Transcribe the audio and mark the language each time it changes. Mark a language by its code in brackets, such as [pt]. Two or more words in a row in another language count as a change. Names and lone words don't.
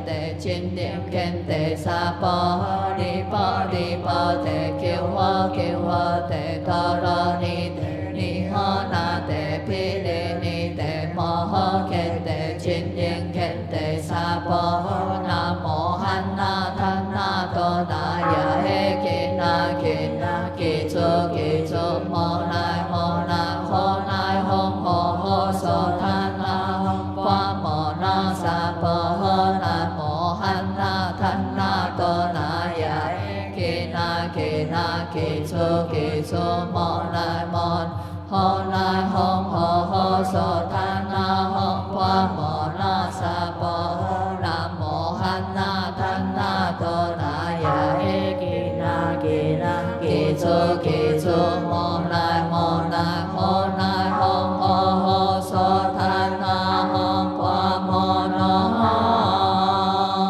[sa] 地精靈揭地三波離波離波地救我救我地多羅尼地尼呵那地毗利尼地摩訶揭地精靈揭地三波南無漢那他那多那耶嘿吉那吉那吉祖吉祖摩那摩那诃那吽呵呵娑他那吽花摩那萨婆诃南無漢那他那多那耶嘿吉那吉那吉祖吉祖摩那摩呵那吽呵呵娑他那吽花摩那萨婆诃南無漢那他那多那耶嘿吉那吉那吉祖吉祖摩那摩那呵那吽呵呵娑他那吽花摩那